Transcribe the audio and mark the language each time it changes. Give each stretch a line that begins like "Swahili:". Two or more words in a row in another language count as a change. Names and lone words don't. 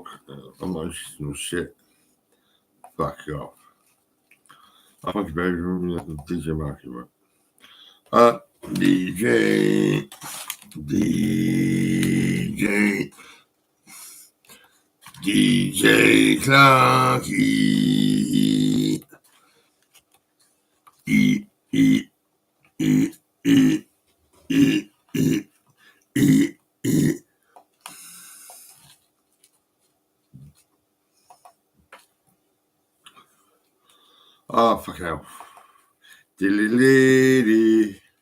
English: Emotional shit. Fuck off. I fucking baby DJ Marky, right? DJ. DJ. DJ Clarky. E. E. E. E. E. E. E. E. Oh, fucking hell. Dilly-lady.